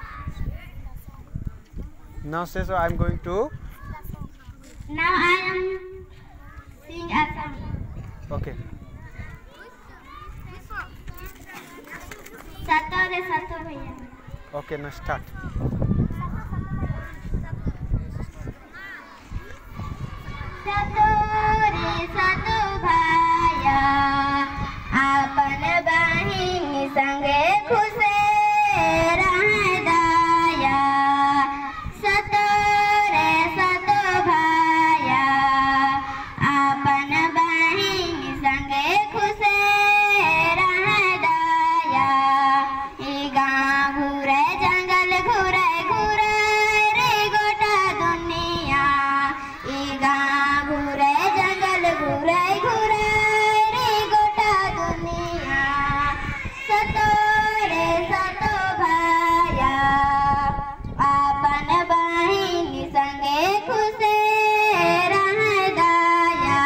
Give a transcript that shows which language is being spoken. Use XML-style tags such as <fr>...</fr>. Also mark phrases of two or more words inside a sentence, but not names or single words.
<en>Now say so. I'm going to. Now I am sing a song. Okay.</en> <bho>सतो रे सतो भैया.</bho> <en>Okay, now start.</en> <bho>सतो रे सतो भैया, आपन बहिनी संगे खुसे रहे दाया. सतो रे सतो भैया, आपन बहिनी संगे खुसे रहे दाया. Iga घूरे जंगल घूरे घूरे रे गोटा दुनिया. इगा घूरे जंगल घूरे घूरे रे गोटा दुनिया. सतो रे सतो भाया, आपन बहिनी संगे खुशे रह दाया.</bho>